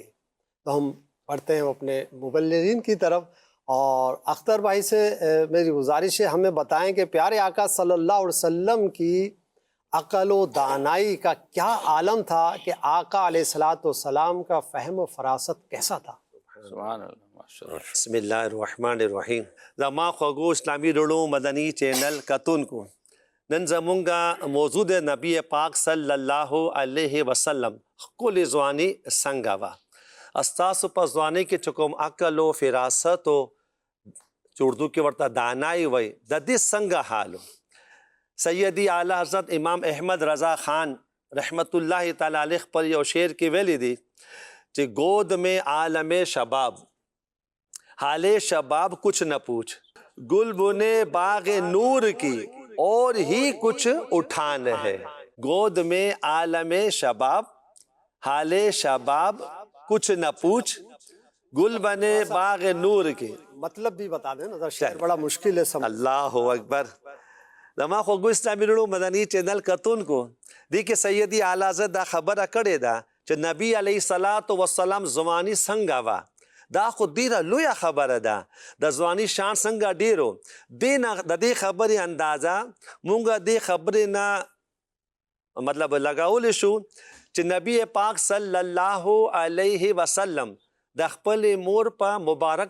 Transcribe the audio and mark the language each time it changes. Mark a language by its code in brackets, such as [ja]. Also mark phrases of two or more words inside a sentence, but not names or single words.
[ur] تو ہم پڑھتے ہیں اپنے مبلغین کی طرف، اور اختر بھائی سے میری گزارش ہے ہمیں بتائیں کہ پیارے آقا [ar] صلی اللہ علیہ وسلم [ur] کی عقل و دانائی کا کیا عالم تھا، کہ آقا [ar] علیہ السلام [ur] کا فہم و فراست کیسا تھا؟ [ar] سبحان اللہ، ماشاءاللہ۔ بسم اللہ الرحمن الرحیم۔ [ps] زما خوږو اسلامی رڼو مدنی چینل کتونکو، نن زمونږه موضوع د نبی پاک [ar] صلی الله علیه وسلم [ps] ښکلې ځواني څنګه وه؟ ستاسو په ځوانۍ کې چې کوم عقل و فراست و چې اردو کې ورته دانائی وایي، د دې څنګه حال و؟ [ur] سیدی اعلی حضرت امام احمد رضا خان [ar] رحمت اللہ تعالی علیہ [ur] پر [ps] یو شعر کی ویلی دی [ur] کہ گود میں عالم شباب، حال شباب کچھ نہ پوچھ، گل بنے باغ نور کی اور ہی کچھ اٹھان ہے۔ گود میں عالم شباب، حال شباب کچھ نہ پوچھ، گل بنے باغ نور کی۔ مطلب بھی بتا دیں نا، شعر بڑا مشکل ہے سمجھ۔ [ar] اللہ اکبر۔ [ps] زما خوږو اسلامي رڼو مدني چینل کتونکو، دی کې سیدي اعلی حضرت دا خبره کړې ده چې نبی [ar] علیه الصلاۃ والسلام [ps] ځواني څنګه وه، دا خو ډیره لویه خبره ده، د ځواني شان څنګه ډیرو د دې خبرې اندازه مونږ دې خبرې نه مطلب لګولی شو چې نبی پاک [ar] صلی الله علیه وسلم [ps] د خپل مور په مبارک